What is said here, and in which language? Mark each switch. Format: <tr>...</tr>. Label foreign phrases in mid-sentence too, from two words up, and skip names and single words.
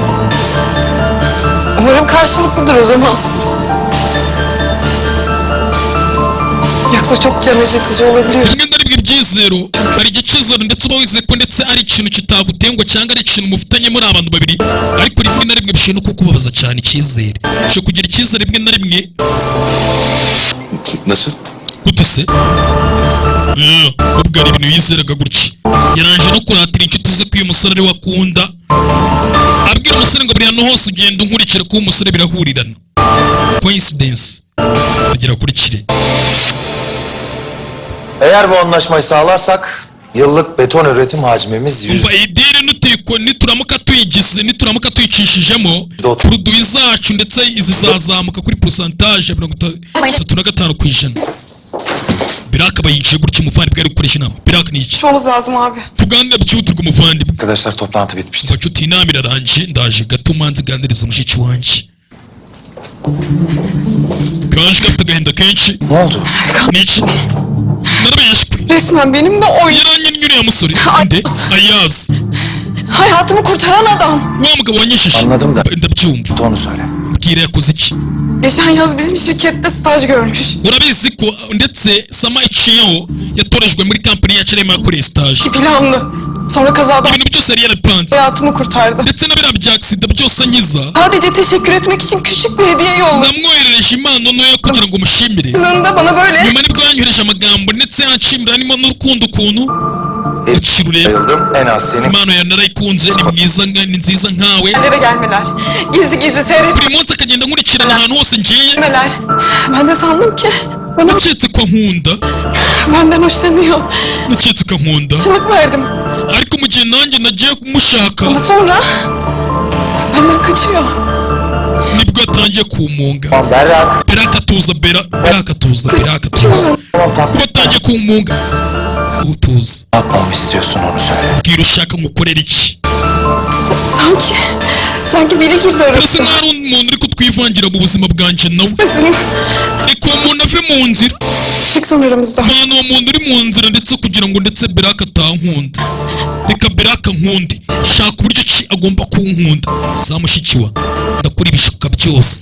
<tr>Umarım karşılıklıdır o zaman. Yoksa çok can acıtıcı olabiliyor.</tr> <rw>rimwe na rimwe ibyizero hari igihe cyizero ndetse uba wizeye ko ndetse ari ikintu kitagutengwa cyangwa ari ikintu mufitanye muri abantu babiri ariko rimwe na rimwe bishobora no kukubabaza cyane icyizere ushobora kugira icyizere rimwe na rimwe</rw> <tr>Nasıl?</tr> <rw>gute se kubwo hari ibintu yizeraga gutya yaranje no kuratira inshuti ze ko uyu musore ari we akunda abwira umusore ngo buri hantu hose ugenda unkurikira ko uwo musore birahurirana coincidence tugera kuri kire.</rw> <tr>Eğer bu anlaşmayı sağlarsak yıllık beton üretim hacmimiz 100</tr> <rw>umva iyi diri nituramuka tuyicishijemo produit zacu ndetse izi zazamuka kuri pourcentage ya 35 ku ijana. Biraka bayinjiye gutya umuvandimwe ari gukoresha inama. Biraka ni iki?</rw> <tr>Konuşmamız lazım abi.</tr> <rw>Tuganira byihutirwa umuvandimwe.</rw> <tr>Arkadaşlar toplantı bitmiştir.</tr> <rw>Nshuti inama irarangiye ndaje gato manzi ganiriza mushiki wanjye. Kanji gafite agahinda kenshi.</rw> <tr>Ne oldu?</tr> <rw>Niki? Narabeshwe.</rw> <tr>Resmen benimle oyun.</tr> <rw>Yaranyine ya musore. Nde? Ayaz.</rw> <tr>Hayatımı kurtaran adam.</tr> <rw>Wa mugabo wanyishije.</rw> <tr>Anladım da.</tr> <rw>Ndabyumva.</rw> <tr>Onu söyle.</tr> <rw>Mbwira yakoze iki?</rw> <tr>Geçen yaz bizim şirkette staj görmüş.</tr> <rw>Urabizi ko ndetse Sama Ichiyo yatorejwe muri kampani yacu arimo yakoreye stage.</rw> <tr>Ki planlı. Sonra kazada</tr> <rw>Ibintu byose yari yarapanze.</rw> <tr>hayatımı kurtardı.</tr> <rw>Ndetse na biriya bya agisida byose anyiza.</rw> <tr>Sadece teşekkür etmek için küçük bir hediye yolladı.</tr> <rw>Namwoherereje impano ntoya kugira ngo mushimire.</rw> <tr>Yanında bana böyle</tr> <rw>Nyuma nibwo yanyohereje amagambo ndetse yanshimira harimo n'urukundo ukuntu. Akira urebe.</rw> <tr>Bayıldım. En az senin.</tr> <rw>Impano yawe narayikunze ni mwiza ni nziza nkawe.</rw> <tr>yerlere gelmeler. Gizli gizli</tr> <rw>Buri munsi akagenda nkurikirana ahantu hose ngiye.</rw> <tr>seyretmeler. Ben de sandım ki bana</tr> <rw>Naketse ko ankunda.</rw> <tr>benden hoşlanıyor.</tr> <rw>Naketse ko ankunda.</rw> <tr>Çılık verdim.</tr> <rw>Ariko mu gihe nanjye nagiye kumushaka</rw> <tr>Ama sonra benden kaçıyor.</tr> <rw>nibwo yatangiye kumunga.</rw> <tr>Tamam Berrak.</tr> <rw>Beraka tuza Beraka tuza.</rw> <tr>Tamam tamam.</tr> <rw>Kuba atangiye kumunga. Utuza.</rw> <tr>Ne yapmamı istiyorsun onu söyle.</tr> <rw>Bwira ushaka ngukorera iki?</rw> <tr>Sanki biri girdi</tr> <rw>Birasa</rw> <tr>arasına.</tr> <rw>nkaho ari umuntu uri kutwivangira mu buzima bwanjye nawe.</rw> <tr>Senin</tr> <rw>Reka uwo muntu ave mu nzira.</rw> <tr>çıksın aramızda.</tr> <rw>Vana uwo muntu uri mu nzira ndetse kugira ngo ndetse Beraka atankunda. Reka Beraka nkunde. Shaka uburyo ki agomba kunkunda. Za mushiki wa ndakora ibishoboka byose.</rw>